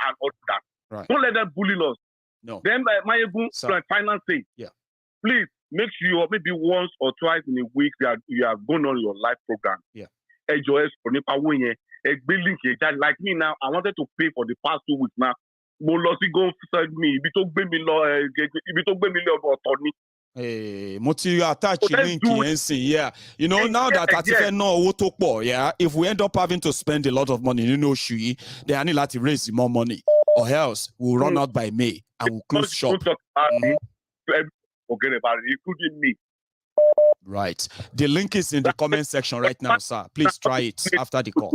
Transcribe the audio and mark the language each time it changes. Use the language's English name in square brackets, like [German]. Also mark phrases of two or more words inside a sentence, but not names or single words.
[English] Right. Don't let them bully us. No. Then Maiyegun final thing. Yeah. Please make sure maybe once or twice in a week you are going on your live program. Yeah. Like me now, I wanted to pay for the past 2 weeks now. [Yoruba] Mo lọ sí [English] go send me. [Yoruba] Ibi tó gbé mi lọ ọ̀tọ̀ ni. Mo ti [English] attach link [Yoruba] yeah. [English] You know, now that Atife know [Yoruba] owó tó pọ̀, [English] yeah, if we end up having to spend a lot of money, you know, Shui, then I need to raise more money, or else we'll run out by May and we'll close shop. Forget about it, including me. Right. The link is in the comment section right now, sir. Please try it after the call.